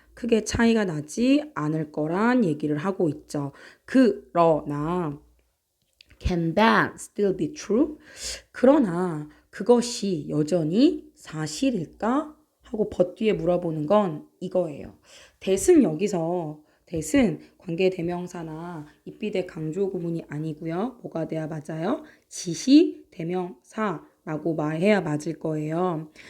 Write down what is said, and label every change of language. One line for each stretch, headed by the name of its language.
Korean: 크게 차이가 나지 않을 거란 얘기를 하고 있죠. 그러나
English: can that still be true?
Korean: 그러나 그것이 여전히 사실일까? 하고 뒤에 물어보는 건 이거예요. that은 여기서 that은 관계대명사나 입비대 강조 구문이 아니고요. 뭐가 돼야 맞아요? 지시대명사라고 말해야 맞을 거예요.